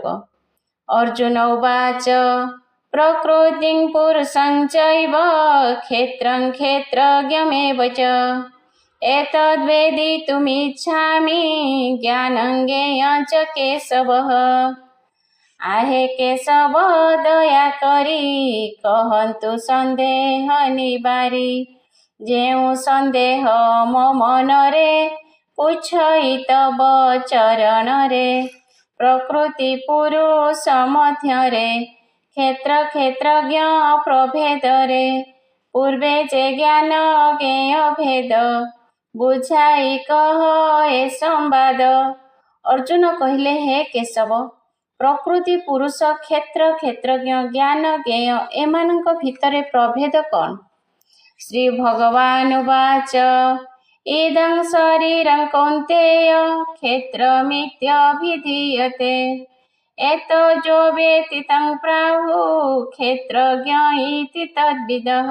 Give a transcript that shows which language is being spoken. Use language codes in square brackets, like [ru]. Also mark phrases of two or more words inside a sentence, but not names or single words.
[sa] अर्जुन उवाच प्रकृतिं पुरुषं चैव क्षेत्रं क्षेत्रज्ञमेव च एतद्वेदितुमिच्छामि ज्ञानं ज्ञेयं च केशवः। [or] ଆହେ କେଶବ ଦୟା କରି କହନ୍ତୁ ସନ୍ଦେହ ନିବାରି ଯେଉ ସନ୍ଦେହ ମୋ ମନରେ ପୁଛଇ ତବ ଚରଣ ରେ। ପ୍ରକୃତି ପୁରୁଷ ମଧ୍ୟରେ କ୍ଷେତ୍ର କ୍ଷେତ୍ରଜ୍ଞ ପ୍ରଭେଦ ରେ ପୂର୍ବେ ଯେ ଜ୍ଞାନ ଜ୍ଞେୟ ଭେଦ ବୁଝାଇ କହ ଏ ସମ୍ବାଦ। ଅର୍ଜୁନ କହଲେ ହେ କେଶବ ପ୍ରକୃତି ପୁରୁଷ କ୍ଷେତ୍ର କ୍ଷେତ୍ରଜ୍ଞ ଜ୍ଞାନ ଜ୍ଞେୟ ଏମାନଙ୍କ ଭିତରେ ପ୍ରଭେଦ କଉଣ। [sa] श्री भगवान उवाच इदं शरीरं कौन्तेय क्षेत्रमित्यभिधीयते एतद्यो वेत्ति तं प्राहुः क्षेत्रज्ञ इति तद्विदः।